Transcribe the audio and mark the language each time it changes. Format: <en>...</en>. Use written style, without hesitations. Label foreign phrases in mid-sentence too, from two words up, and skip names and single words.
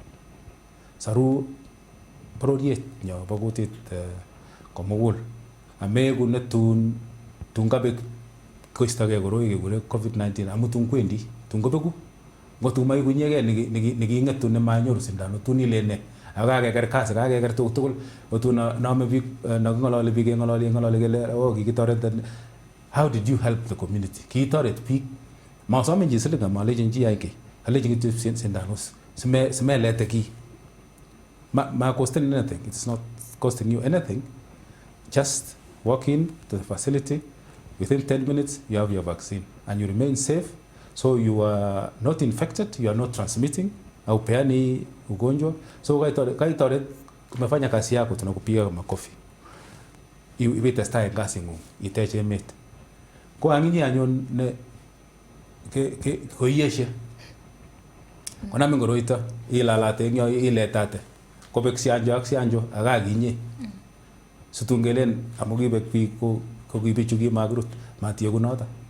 <kln>Saru bororiet nyo bo kutit komugul ameku ne tun kabek koistogei koroi kekure COVID-19 amu tun kwendi tun kobeku ngotun maikunyegei neking'etu nemanyoru sindanut tun ile ne ako kakeker kasi kakeker tugul otun nome biik naking'ololi biik keng'ololi kele kikitoretin.</kln> <en>How did you help the community?</en> <kln>Kitoret biik masomen chi siling amalechin chi yai kiy alechin kityo sindanut simelete kiy.</kln> <en>Ma costing anything. It's not costing you anything. Just walk in to the facility. Within 10 minutes, you have your vaccine and you remain safe. So you are not infected, you are not transmitting.</en> <sw>Haupeani ugonjwa. So kaitoret umefanya kazi yako, tunakupiga makofi.</sw> <kln>Iwetestai kazi ng'ung, itech emet. Ko ang'inyi anyon ne koiyeshe. Konamin koroito, ilalate eng yo iletate. Kobek sianjo ak sianjo akakinye. Situngelen amu kibek biik ko kibichu kimakirut matiyo kunoto.</kln>